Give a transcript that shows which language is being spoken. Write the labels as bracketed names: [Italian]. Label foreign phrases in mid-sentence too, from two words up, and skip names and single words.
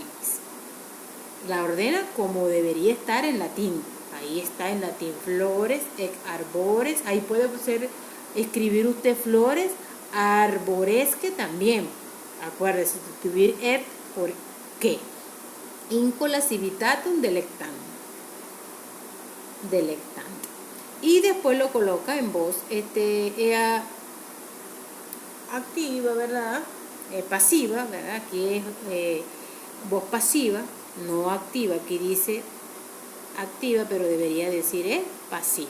[Spanish] La ordena como debería estar en latín. Ahí está en latín. [Latin] Flores, arbores. [Spanish] Ahí puede escribir usted [Latin] flores, arboresque [Spanish] también. Acuérdese, sustituir et por qué. [Latin] Incola civitatum delectando. [Spanish] Y después lo coloca en voz activa, ¿verdad? Pasiva, ¿verdad? Aquí es voz pasiva, no activa. Aquí dice activa, pero debería decir pasiva.